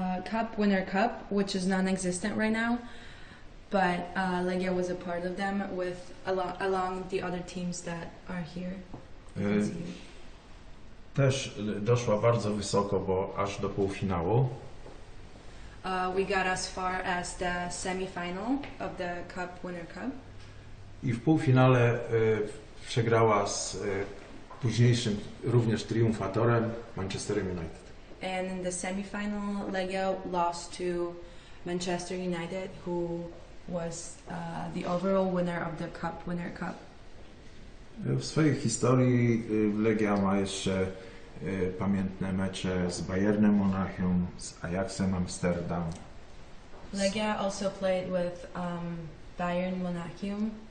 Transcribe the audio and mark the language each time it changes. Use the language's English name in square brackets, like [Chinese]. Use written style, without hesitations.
[English] Cup Winner Cup, which is non-existent right now, but Legia was a part of them with along the other teams that are here. You can see. [Polish] Też doszła bardzo wysoko, bo aż do półfinału. [English] We got as far as the semi-final of the Cup Winner Cup. [Polish] I w półfinale przegrała z późniejszym również triumfatorem Manchesterem United. [English] And in the semi-final, Legia lost to Manchester United, who was the overall winner of the Cup Winner Cup. [Polish] W swojej historii Legia ma jeszcze pamiętne mecze z Bayernem Monachium, z Ajaxem Amsterdam. [English] Legia also played with Bayern Monachium,